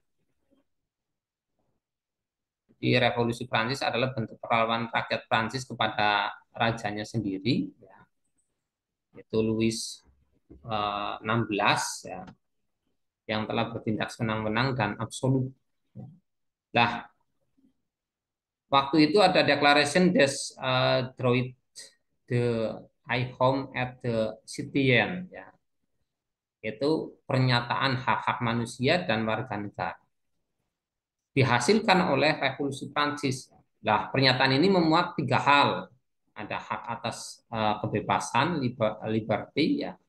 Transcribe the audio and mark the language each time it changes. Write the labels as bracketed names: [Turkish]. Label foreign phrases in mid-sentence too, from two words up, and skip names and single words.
[Indonesian] Di revolusi Prancis adalah bentuk perlawanan rakyat Prancis kepada rajanya sendiri, ya, yaitu Louis 16, ya, yang telah bertindak senang-senang dan absolut. Nah, waktu itu ada Declaration des Droits de L'Homme et de Citoyen, ya, yaitu pernyataan hak-hak manusia dan warga negara. Dihasilkan oleh Revolusi Prancis. Nah, pernyataan ini memuat tiga hal. Ada hak atas kebebasan, liberty, ya.